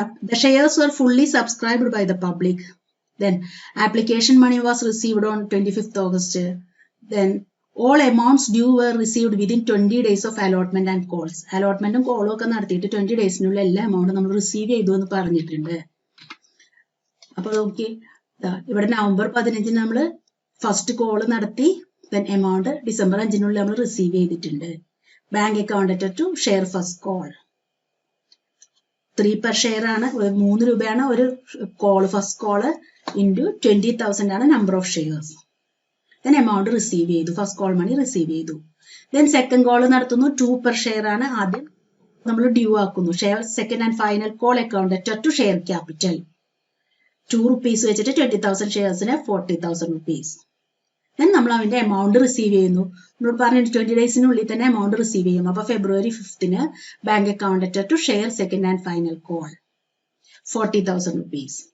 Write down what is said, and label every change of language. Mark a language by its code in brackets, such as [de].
[en] The shares were fully subscribed by the public. Then application money was received on 25th August. Then all amounts due were received within 20 days of allotment and calls. [ml] അലോട്ട്മെന്റും കോളും ഒക്കെ നടത്തിയിട്ട് 20 ഡേയ്സിനുള്ള എല്ലാ എമൗണ്ടും നമ്മൾ receive ചെയ്തു എന്ന് പറഞ്ഞിട്ടുണ്ട്. അപ്പൊ okay, ഇവിടെ നവംബർ 15 നമ്മൾ ഫസ്റ്റ് കോള് നടത്തി. ദെൻ എമൗണ്ട് ഡിസംബർ 5 നമ്മൾ റിസീവ് ചെയ്തിട്ടുണ്ട്. Bank account letter to share first call 3 per share ആണ്. 3 രൂപയാണ് ഒരു കോള്, ഫസ്റ്റ് കോള്. [en] into 20,000 ആണ് number of shares. Then amount receive ചെയ്തു, first call money receive ചെയ്തു. Then second call നടത്തുന്നു, 2 per share ആണ്. [ml] ആദ്യം നമ്മൾ ഡ്യൂ ആക്കുന്നു. [en] Share second and final call account to share capital 2 rupees വെച്ചിട്ട് 20,000 ഷെയർസിന് 40,000 rupees. [ml] ദെൻ നമ്മൾ അവന്റെ എമൗണ്ട് റിസീവ് ചെയ്യുന്നു. നമ്മൾ പറഞ്ഞു 20 ഡേയ്സിനുള്ളിൽ തന്നെ എമൗണ്ട് റിസീവ് ചെയ്യും. [en] അപ്പൊ February 5th bank account to share second and final call 40,000 rupees.